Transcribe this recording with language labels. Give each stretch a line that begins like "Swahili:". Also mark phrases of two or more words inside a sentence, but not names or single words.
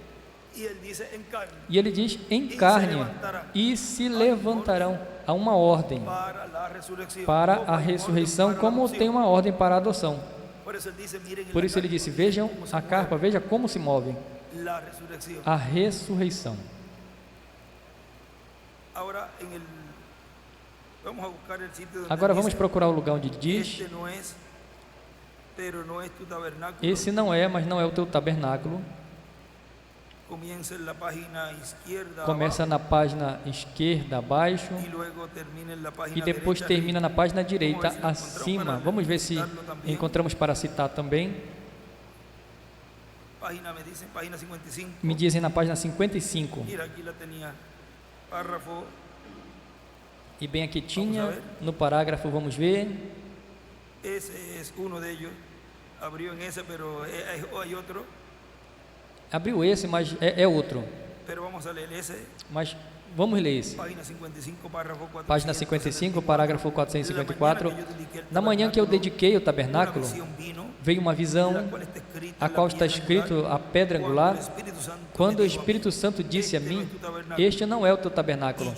Portuguese: E ele diz: em carne, e se levantarão. Há uma ordem para a ressurreição, como tem uma ordem para a adoção. Por isso ele disse: vejam a carpa, veja como se move a ressurreição.
Spanish: Ahora vamos a buscar el sitio donde
Portuguese: Agora vamos
Spanish: dice,
Portuguese: procurar o lugar onde diz:
Spanish: este no es, pero no es tu tabernáculo.
Portuguese: esse não é, mas não é o teu tabernáculo.
Spanish: Comienza en la página izquierda
Portuguese: Começa na página esquerda abaixo
Spanish: abajo, y luego termina en la página
Portuguese: e depois
Spanish: derecha
Portuguese: termina na página direita Vamos ver se acima. encontramos Vamos ver se
Spanish: citarlo também.
Portuguese: encontramos para citar também.
Spanish: Página, me dicen página 55.
Portuguese: Me dizem na página 55.
Spanish: Mira, aquí la tenía. Párrafo.
Portuguese: E bem aqui Vamos tinha,
Spanish: a ver.
Portuguese: no parágrafo, vamos ver.
Spanish: Ese es uno de ellos. Abrió en ese, pero hay otro.
Portuguese: Abriu esse, mas é outro.
Spanish: Pero vamos a leer ese.
Portuguese: Mas vamos ler esse.
Spanish: Página 55, párrafo 4.
Portuguese: Página 55, parágrafo 454. Na manhã que eu dediquei o tabernáculo, veio uma visão, a qual está escrito a pedra angular, quando o Espírito Santo disse a mim: este não é o teu tabernáculo.